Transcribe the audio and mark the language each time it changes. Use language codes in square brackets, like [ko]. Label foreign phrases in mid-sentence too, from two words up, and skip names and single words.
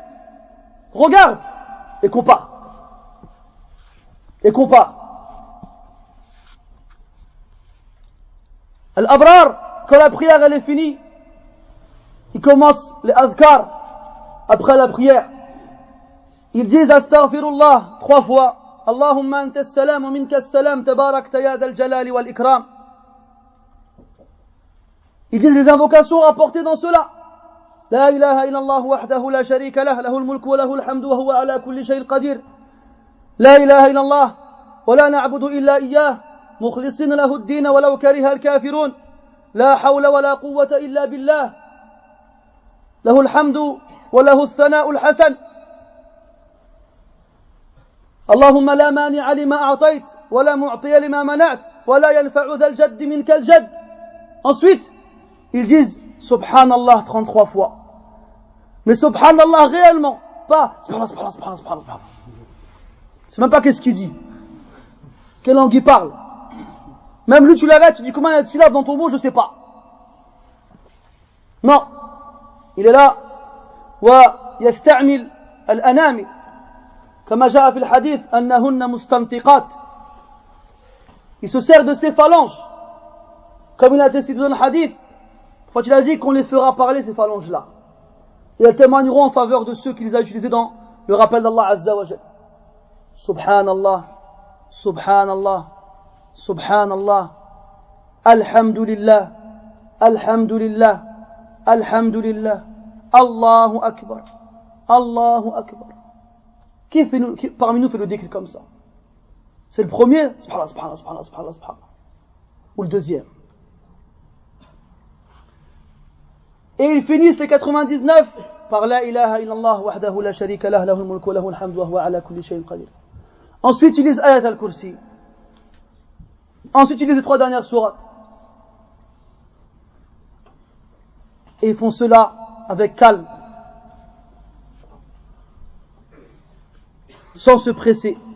[fr] Regarde et compare. Et compare. Al-Abrar, quand la prière elle est finie, ils commencent les adhkar après la prière. Ils disent astaghfirullah 3 fois. [ar] اللهم أنت السلام ومنك السلام تباركت يا ذا الجلال والإكرام. [fr] Ils disent les invocations rapportées dans cela. [ar] لا إله إلا الله وحده لا شريك له له الملك وله الحمد وهو على كل شيء قدير. لا إله إلا الله ولا نعبد إلا إياه مخلصين له الدين ولو كره الكافرون. لا حول ولا قوة إلا بالله. له الحمد وله الثناء الحسن. اللهم لا مانع لما أعطيت ولا معطي لما منعت ولا ينفع ذا الجد منك الجد. [fr] Ensuite, ils disent Subhanallah 33 fois. Mais Subhanallah réellement, pas Subhanallah. Tu sais même pas qu'est-ce qu'il dit. Quelle langue il parle. Même lui, tu l'arrêtes, tu dis combien il y a de syllabes dans ton mot, je sais pas. Non. Il est là. [ar] ويستعمل الأنامل كما جاء في الحديث أنهن مستنطقات. [fr] Il se sert de ses phalanges. Comme il a été cité dans le hadith, quand il a dit qu'on les fera parler, ces phalanges-là. Et elles témoigneront en faveur de ceux qui les a utilisés dans le rappel d'Allah [ar] عز وجل. سبحان الله سبحان الله سبحان الله الحمد لله الحمد لله الحمد لله الله أكبر الله أكبر. [fr] Qui parmi nous fait le dhikr comme ça? C'est le premier, [ar] سبحان الله سبحان الله سبحان الله سبحان الله سبحان الله. [fr] Ou le deuxième. Et ils finissent les 99 par [ar] لا إله إلا الله وحده لا شريك له له الملك وله الحمد وهو على كل شيء قدير. [fr] Ensuite, ils lisent Ayat al-Kursi. Ensuite, ils lisent les 3 dernières sourates. Et ils font cela avec calme, sans se presser.